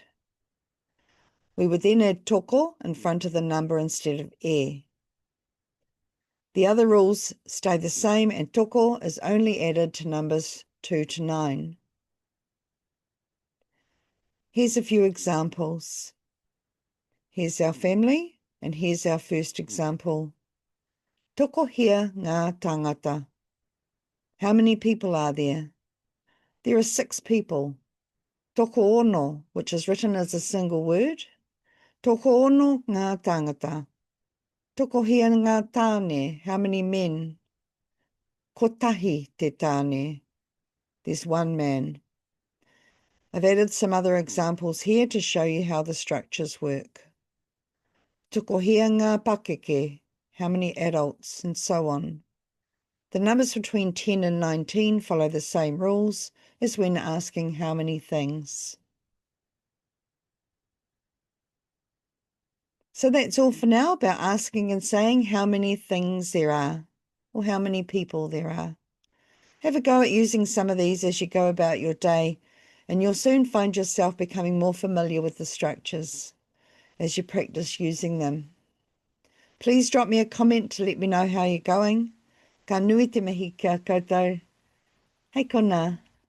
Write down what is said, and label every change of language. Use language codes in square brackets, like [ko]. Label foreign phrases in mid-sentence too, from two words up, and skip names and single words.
[en] We would then add toko in front of the number instead of The other rules stay the same, and toko is only added to numbers 2 to 9. Here's a few examples. Here's our family, and here's our first example. [mi] Tokohia ngā tangata. [en] How many people are there? There are 6 people. [mi] Toko ono, [en] which is written as a single word. [mi] Toko ono ngā tangata. Tokohia ngā tāne. [en] How many men? [mi] Ko tahi te tāne. [en] There's 1 man. I've added some other examples here to show you how the structures work. [mi] Tokohia ngā pakeke. [en] How many adults, and so on. The numbers between 10 and 19 follow the same rules as when asking how many things. So that's all for now about asking and saying how many things there are, or how many people there are. Have a go at using some of these as you go about your day, and you'll soon find yourself becoming more familiar with the structures as you practice using them. Please drop me a comment to let me know how you're going. [mi] Ka nui te mihi kia koutou. Hei kona.